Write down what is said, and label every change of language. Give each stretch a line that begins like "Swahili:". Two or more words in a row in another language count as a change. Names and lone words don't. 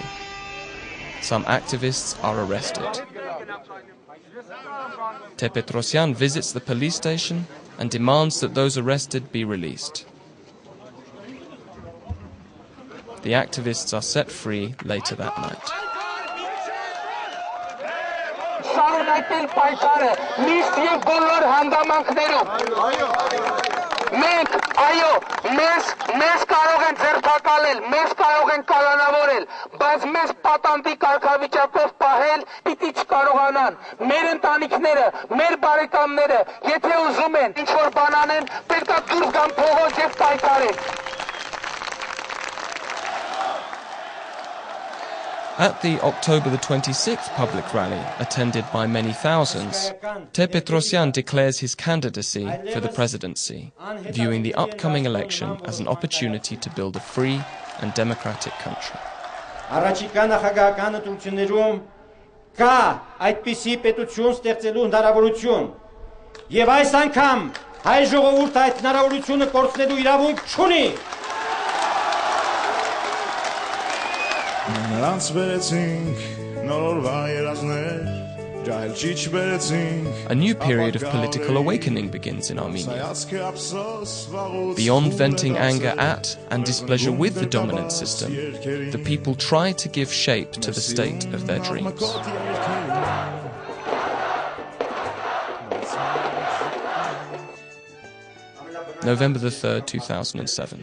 English: Some activists are arrested. Tepetrosyan visits the police station and demands that those arrested be released. The activists are set free later that night.
Armenian: Մենք այո մեզ կարող են ձերբակալել, մեզ կարող են կալանավորել, բայց մեզ պատանդի կարգավիճակով պահել պիտի չկարողանան։ Մեր ընտանիքները, մեր բարեկամները, եթե ուզում են ինչ-որ բան անեն, պետք է դուրս գան փողոց եւ պայքարեն։ At the October the 26th public rally, attended by many thousands, Tepetrosyan declares his candidacy for the presidency, viewing the upcoming election as an opportunity to build a free and democratic country. Առաջիկա նախագահական ընտրություններում կա այդպիսի պետություն ստեղծելու հնարավորություն, եւ այս անգամ հայ ժողովուրդը այդ հնարավորությունը կորցնելու իրավունք չունի։ Նրանց վերեցինք նոր երազներ
English: A new period of political awakening begins in Armenia. Beyond venting anger at and displeasure with the dominant system, the people try to give shape to the state of their dreams. November the 3rd, 2007.